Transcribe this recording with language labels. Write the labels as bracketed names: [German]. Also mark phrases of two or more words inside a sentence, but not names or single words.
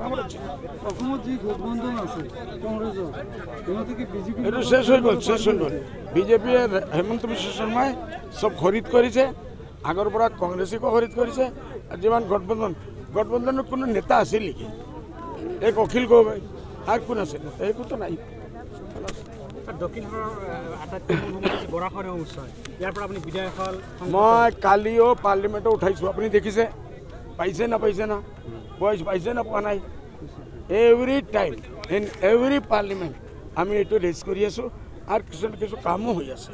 [Bangla] আমরা এটা শেষ হয়ে গেল, শেষ হয়ে গেল। বিজেপি হেমন্ত বিশ্ব শর্মায় সব খরিদ করেছে, আগর পরা কংগ্রেসকে খরিদ করেছে। আর যেমন গঠবন্ধনের কোনো নেতা আছে লিখে এক অখিল গগৈ, আর কোন আছে নেতা? একো তো নাই। [Assamese] মই কালিও পাৰ্লিমেণ্টত উঠাইছো, আপুনি দেখিছে, পাইছে না ভইচ পাইছে না পোৱা নাই? [English] every time in every parliament [Assamese] আমি এইটো ৰেজ কৰি আছো, আৰু কিছু কামো হৈ আছে।